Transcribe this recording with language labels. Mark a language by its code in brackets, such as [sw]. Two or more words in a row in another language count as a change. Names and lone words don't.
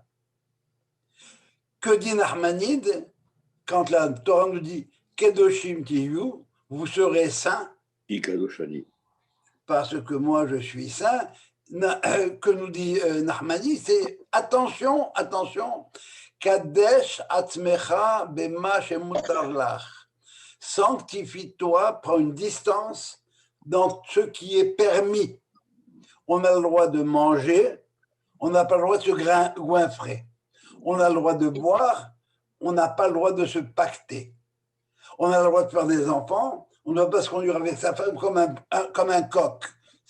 [fr] Que dit Nachmanide quand la Torah nous dit [he] Kedoshim tiyu, [fr] vous serez saints? Parce que moi je suis saint. Que nous dit Nachmani, c'est attention, [he] Kadesh atmecha bema shemutar lach. [fr] Sanctifie-toi, prends une distance dans ce qui est permis. On a le droit de manger, on n'a pas le droit de se goinfrer. On a le droit de boire, on n'a pas le droit de se pacter. On a le droit de faire des enfants, on ne doit pas se conduire avec sa femme comme un coq.